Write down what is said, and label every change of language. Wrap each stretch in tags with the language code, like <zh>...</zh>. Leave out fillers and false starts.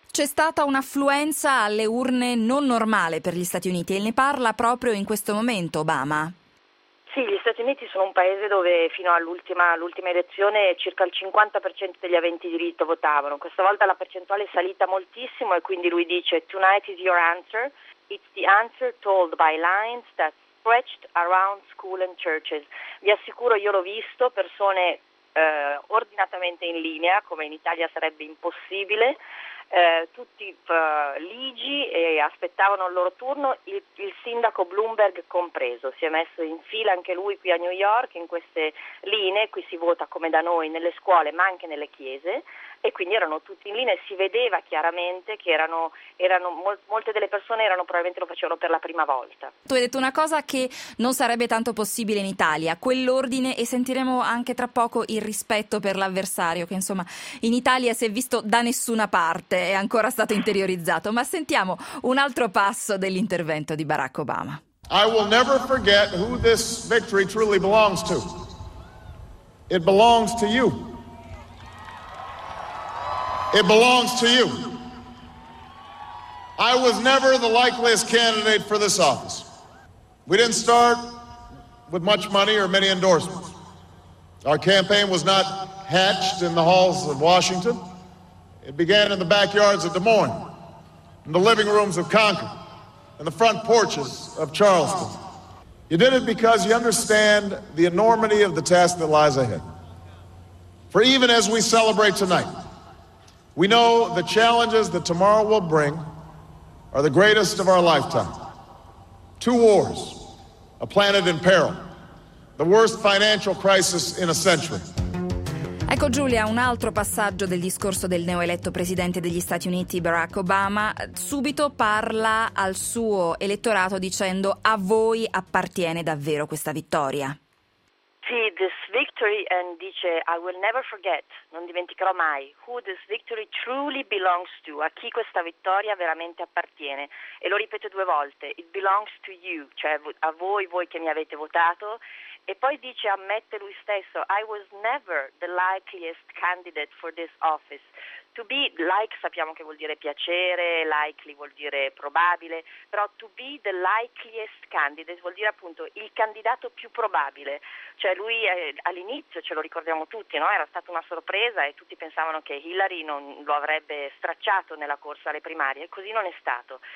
<it>C'è stata un'affluenza alle urne non normale per gli Stati Uniti e ne parla proprio in questo momento Obama. Sì, gli Stati Uniti sono un paese dove fino all'ultima elezione circa il 50% degli aventi diritto votavano. Questa volta la percentuale è salita moltissimo e quindi lui dice</it> <en>tonight is your answer. It's the answer told by lines that stretched around school and churches.</en> <it>Vi assicuro, io l'ho visto, persone ordinatamente in linea, come in Italia sarebbe impossibile, tutti ligi e aspettavano il loro turno, il sindaco Bloomberg compreso, si è messo in fila anche lui qui a New York in queste linee, qui si vota come da noi nelle scuole ma anche nelle chiese, e quindi erano tutti in linea e si vedeva chiaramente che molte delle persone erano probabilmente lo facevano per la prima volta. Tu hai detto una cosa che non sarebbe tanto possibile in Italia, quell'ordine, e sentiremo anche tra poco il rispetto per l'avversario che insomma in Italia si è visto da nessuna parte, è ancora stato interiorizzato, ma sentiamo un altro passo dell'intervento di Barack Obama.</it> <en>I will never forget who this victory truly belongs to. It belongs to you. It belongs to you. I was never the likeliest candidate for this office. We didn't start with much money or many endorsements. Our campaign was not hatched in the halls of Washington. It began in the backyards of Des Moines, in the living rooms of Concord, in the front porches of Charleston. You did it because you understand the enormity of the task that lies ahead. For even as we celebrate tonight, we know the challenges that tomorrow will bring are the greatest of our lifetime. Two wars, a planet in peril, the worst financial crisis in a century.</en> <it>Ecco Giulia, un altro passaggio del discorso del neoeletto presidente degli Stati Uniti, Barack Obama, subito parla al suo elettorato dicendo: a voi appartiene davvero questa vittoria. Sì,</it> <en>this victory,</en> <it>and dice</it> <en>I will never forget,</en> <it>non dimenticherò mai,</it> <en>who this victory truly belongs to,</en> <it>a chi questa vittoria veramente appartiene, e lo ripete due volte,</it> <en>it belongs to you,</en> <it>cioè a voi, voi che mi avete votato. E poi dice, ammette lui stesso,</it> <en>I was never the likeliest candidate for this office. To be like,</en> <it>sappiamo che vuol dire piacere, likely vuol dire probabile, però</it> <en>to be the likeliest candidate</en> <it>vuol dire appunto il candidato più probabile. Cioè lui all'inizio, ce lo ricordiamo tutti, no? Era stata una sorpresa e tutti pensavano che Hillary non lo avrebbe stracciato nella corsa alle primarie, e così non è stato.</it>